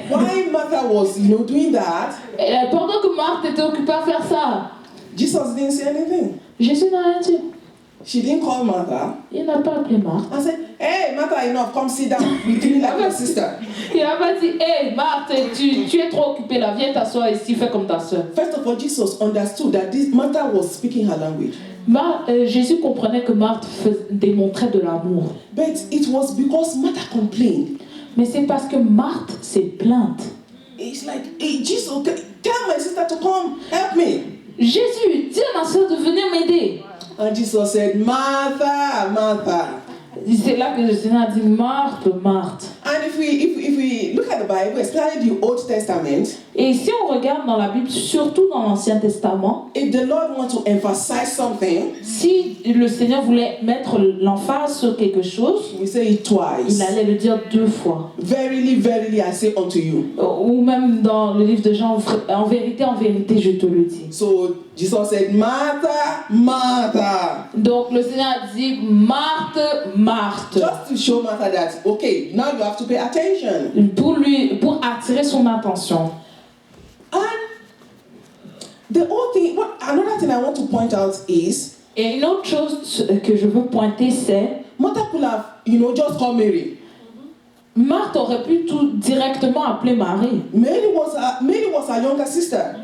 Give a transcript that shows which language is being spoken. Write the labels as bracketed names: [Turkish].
[English] While Martha was, doing that, [French] Et pendant que Marthe était occupée à faire ça, [English] Jesus didn't say anything. [French] Jésus n'a rien dit. [English] She didn't call Martha [French] Il n'a pas appelé Marthe. [English] and said, hey, Martha, enough, come sit down. You didn't like your sister. [French] Il n'a pas dit, hé Marthe, tu es trop occupée là, viens t'asseoir ici, fais comme ta soeur. [English] First of all, Jesus understood that this Martha was speaking her language. [French] Jésus comprenait que Marthe démontrait de l'amour. [English] But it was because Martha complained. [French] Mais c'est parce que Marthe s'est plainte. [English] it's like, hey, Jesus, tell my sister to come help me. [French] Jésus, dis à ma soeur de venir m'aider. [English] And Jesus said, Martha, Martha. [French] C'est là que le Seigneur a dit, Marthe, Marthe. [English] And if we look at the Bible, especially the Old Testament, [French] Et si on regarde dans la Bible, surtout dans l'Ancien Testament, [English] if the Lord wants to emphasize something, [French] si le Seigneur voulait mettre l'emphase sur quelque chose, [English] we say it twice. [French] il allait le dire 2 fois. [English] Verily, verily, I say unto you. [French] Ou même dans le livre de Jean, en vérité, je te le dis. [English] So Jesus said, Martha, Martha. [French] Donc le Seigneur a dit, Marthe, Marthe. [English] Just to show Martha that, okay, now you have to pay attention. [French] Pour attirer son attention. [English] And the whole thing, another thing I want to point out is, [French] Et une autre chose que je veux pointer, c'est [English] Martha could have, just called Mary. [French] Marthe aurait pu tout directement appeler Marie. [English] Mary was her younger sister.